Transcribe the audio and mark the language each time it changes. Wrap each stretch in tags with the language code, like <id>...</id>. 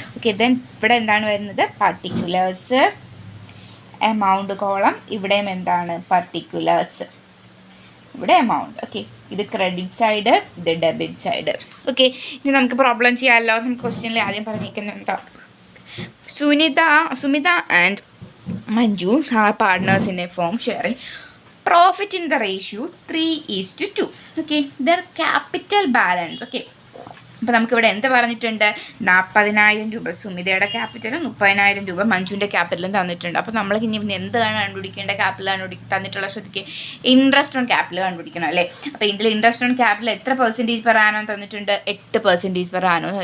<ml>Okay, then ഇവിടെ എന്താണ് വരുന്നത്? Particulars, amount column. ഇവിടെയും എന്താണ്? പർട്ടിക്കുലേഴ്സ്, ഇവിടെ എമൗണ്ട്. ഓക്കെ, ഇത് ക്രെഡിറ്റ് സൈഡ്, ഇത് ഡെബിറ്റ് സൈഡ്. ഓക്കെ, ഇനി നമുക്ക് പ്രോബ്ലം ചെയ്യാമല്ലോ. നമുക്ക് ക്വസ്റ്റ്യനിൽ ആദ്യം പറഞ്ഞിരിക്കുന്നത് എന്താ?</ml> <en>Sumita and Manju are partners in a firm sharing profit in the ratio 3:2. Okay, their capital balance.</en> <ml>Okay, അപ്പോൾ നമുക്കിവിടെ എന്ത് പറഞ്ഞിട്ടുണ്ട്? 40,000 രൂപ സുമിതയുടെ ക്യാപിറ്റലും 30,000 രൂപ മഞ്ജുവിൻ്റെ ക്യാപിറ്റലും തന്നിട്ടുണ്ട്. അപ്പോൾ നമ്മൾ ഇനി എന്താണ് കണ്ടുപിടിക്കേണ്ട? ക്യാപിറ്റൽ തന്നിട്ടുള്ള ശ്രദ്ധിക്കുക, ഇൻട്രസ്റ്റ് ഓൺ ക്യാപിറ്റൽ കണ്ടുപിടിക്കണം അല്ലേ. അപ്പോൾ ഇതിൽ ഇൻട്രസ്റ്റ് ഓൺ ക്യാപിറ്റൽ എത്ര പെർസെൻറ്റേജ് പെർ ആനോ തന്നിട്ടുണ്ട്? 8% പെർ ആനോ.</ml>